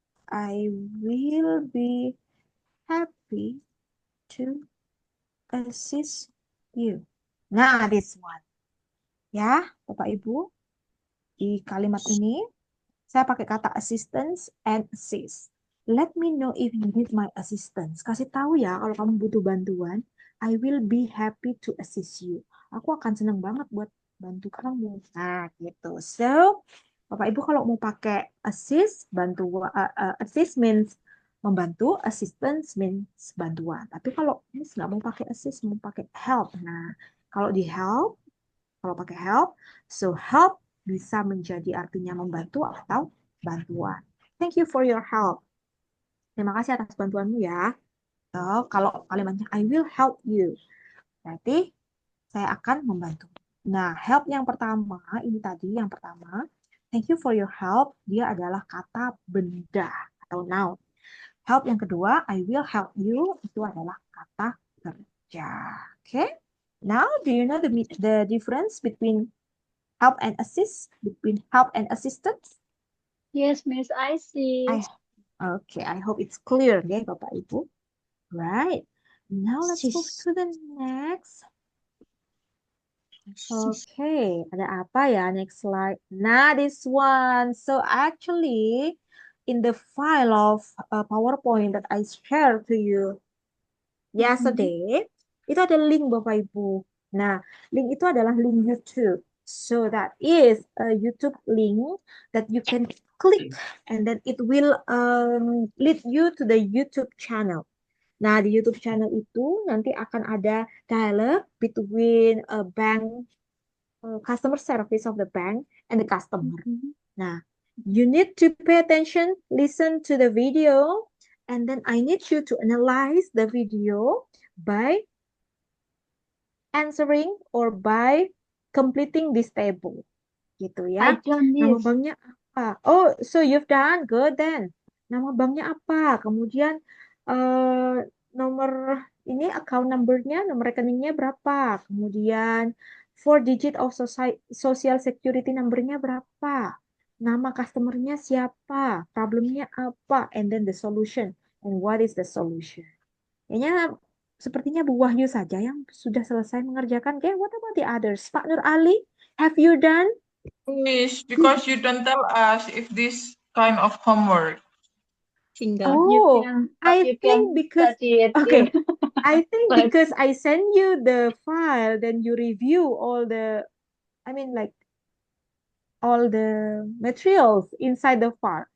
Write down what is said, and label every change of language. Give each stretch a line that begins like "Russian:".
English: I will be happy to assist you. Nah, this one.
Indonesian: Ya, Bapak Ibu. Di kalimat ini, saya pakai kata
English: assistance and assist. Let me know if you need my assistance.
Indonesian: Kasih tahu ya kalau kamu butuh bantuan.
English: I will be happy to assist you.
Indonesian: Aku akan senang banget buat bantu kamu. Nah, gitu. So, Bapak Ibu kalau mau pakai assist,
English: assist means
Indonesian: membantu,
English: assistance means
Indonesian: bantuan. Tapi kalau Miss nggak mau pakai assist, mau pakai help. Nah, kalau di help, kalau pakai help, so help bisa menjadi artinya membantu atau bantuan.
English: Thank you for your help.
Indonesian: Terima kasih atas bantuanmu ya. So, kalau kalimatnya
English: I will help you,
Indonesian: berarti saya akan membantu. Nah, help yang pertama, ini tadi yang pertama,
English: thank you for your help,
Indonesian: dia adalah kata benda atau noun. Help yang kedua,
English: I will help you,
Indonesian: itu adalah kata kerja.
English: Okay? Now, do you know the difference between help and assist, between help and assistance? Yes, Miss, I see. Okay, I hope it's clear, okay, Bapak Ibu. Right. Now let's move to the next. Okay,
Indonesian: ada apa ya
English: next slide? Nah, this one. So actually, in the file of PowerPoint that I shared to you yesterday,
Indonesian: itu ada link Bapak Ibu. Nah, link itu adalah link YouTube.
English: So that is a YouTube link that you can click and then it will lead you to the YouTube channel.
Indonesian: Nah, di YouTube channel itu nanti akan ada dialog
English: between a bank, customer service of the bank and the customer. Nah, you need to pay attention, listen to the video, and then I need you to analyze the video by answering or by completing this table.
Indonesian: Gitu ya.
English: I done
Indonesian: Nama
English: this.
Indonesian: banknya apa?
English: Oh, so you've done good then.
Indonesian: Nama banknya apa? Kemudian nomor ini account number-nya, nomor rekeningnya berapa? Kemudian
English: 4 digit of social security number-
Indonesian: nya berapa? Nama customer-nya siapa? Problemnya apa?
English: And then the solution. And what is the solution?
Indonesian: Kayaknya sepertinya Bu Wahyu saja yang sudah selesai mengerjakan.
English: Okay, what about the others? Pak Nur Ali, have you done? Miss, because you don't tell us if this kind of homework. Oh, I think because okay, I think because I send you the file, then you review all the, I mean like all the materials inside the file.